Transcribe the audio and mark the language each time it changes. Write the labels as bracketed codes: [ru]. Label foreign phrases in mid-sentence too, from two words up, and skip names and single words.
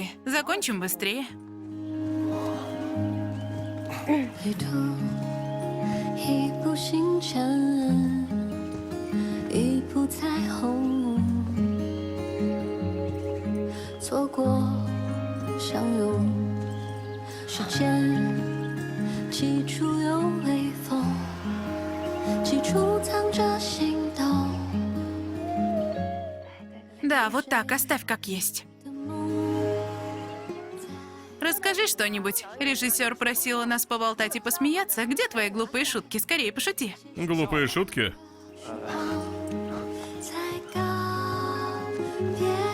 [ru] Закончим быстрее. [zh] 旅途一步星辰，一步彩虹，错过相拥，时间起初有微风，起初藏着心动。 [ru] Да, вот так, оставь как есть. Расскажи что-нибудь. Режиссер просила нас поболтать и посмеяться. Где твои глупые шутки? Скорее, пошути. Глупые шутки? [zh] 才告别。